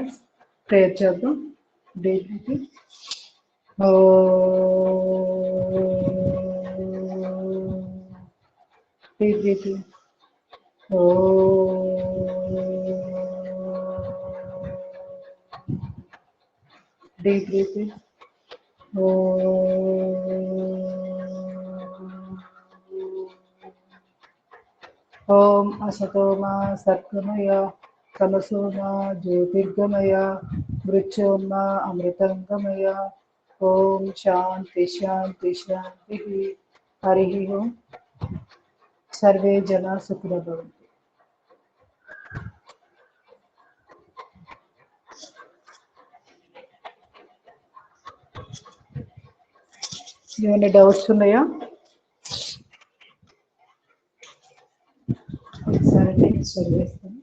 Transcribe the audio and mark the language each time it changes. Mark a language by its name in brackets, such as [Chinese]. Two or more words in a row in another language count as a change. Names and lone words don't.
[English] Prayer చేద్దాం. Deep breathing. Deep breathing. Deep breathing. [Sanskrit] ॐ असतोमा सद्गमय तमसोमा ज्योतिर्गमय मृत्योर्मा अमृतंगमय. ॐ शान्ति शान्ति शान्ति. हरिः ॐ. सर्वे जना सुखिनो भवन्तु. [Telugu] ఏమైనా డౌట్స్ ఉన్నాయా? ఒకసారి నేను చదివేస్తాను.